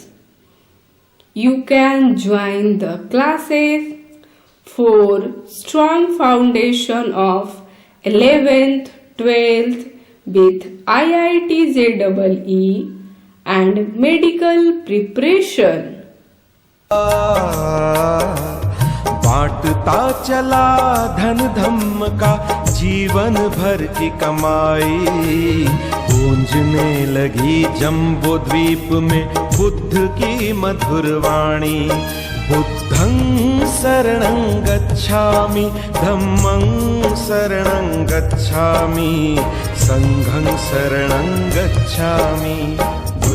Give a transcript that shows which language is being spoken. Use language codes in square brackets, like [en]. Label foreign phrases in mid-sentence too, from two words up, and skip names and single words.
[en] You can join the classes for strong foundation of 11th, 12th with IIT-JEE and medical preparation. [hi] बांटता चला धन धम्म का जीवन भर की कमाई, गूंजने लगी जम्बो द्वीप में बुद्ध की मधुर वाणी। [pi] बुद्धं शरणं गच्छामि, धम्मं शरणं गच्छामि, संघं शरणं गच्छामि।